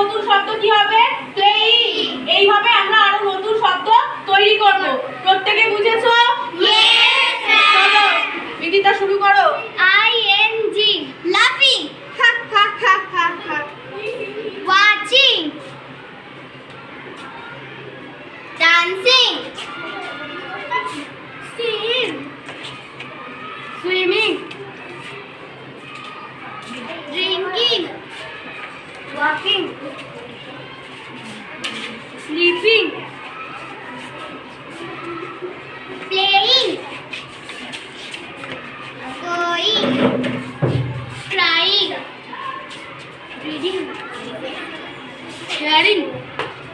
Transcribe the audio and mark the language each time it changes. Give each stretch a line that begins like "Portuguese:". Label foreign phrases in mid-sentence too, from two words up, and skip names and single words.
Bangla: শব্দ কি হবে? প্লেইং। এইভাবে আমরা আরো নতুন শব্দ তৈরি করব। প্রত্যেকে বুঝেছো?
English: Yes, ma'am.
Bangla: চলো বিদিতা শুরু করো।
English: ing laughing, ha ha ha ha ha. Watching, dancing, seeing, swimming, drinking, walking, sleeping, playing, going, crying, reading, hearing,